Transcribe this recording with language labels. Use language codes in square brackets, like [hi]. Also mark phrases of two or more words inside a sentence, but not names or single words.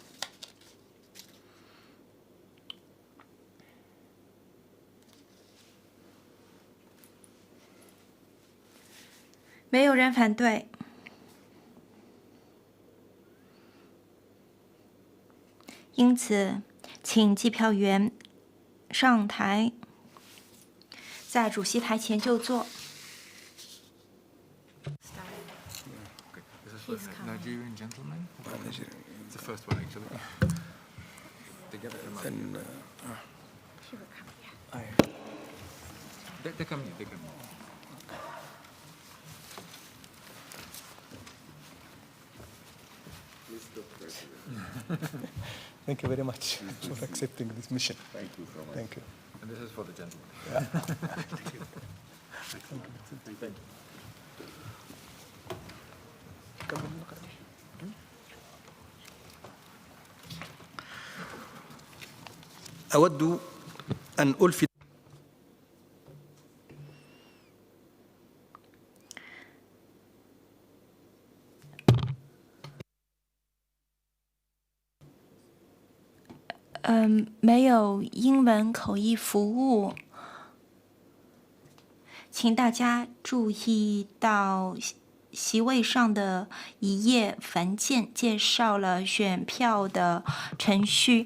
[zh] 没有人反对。因此，请计票员上台，在主席台前就坐。 [en] Nigerian gentleman? It's the first one, actually. Together. Then, they come. Mr. President. Thank you very much for accepting this mission. Thank you so much. Thank you. And this is for the gentleman. Yeah. Thank you. Thank you. [ar] أود أن ألفت [zh] 没有英文口译服务，请大家注意到席位上的一页文件介绍了选票的程序。